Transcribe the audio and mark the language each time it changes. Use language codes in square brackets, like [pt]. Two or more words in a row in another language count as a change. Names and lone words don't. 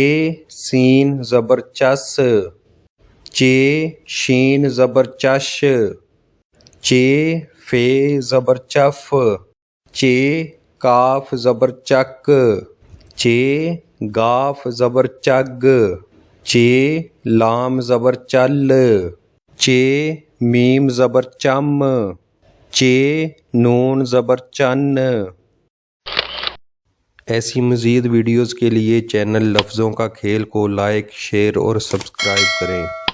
[ur] سین زبر چس، چے شین زبر چش، چے فے زبر چف، چے کاف زبر چک، چے گاف زبر چگ، چے لام زبر چل، چے میم زبر چم، چے نون زبر چن۔ ایسی مزید ویڈیوز کے لیے چینل لفظوں کا کھیل کو لائک، شیئر اور سبسکرائب کریں۔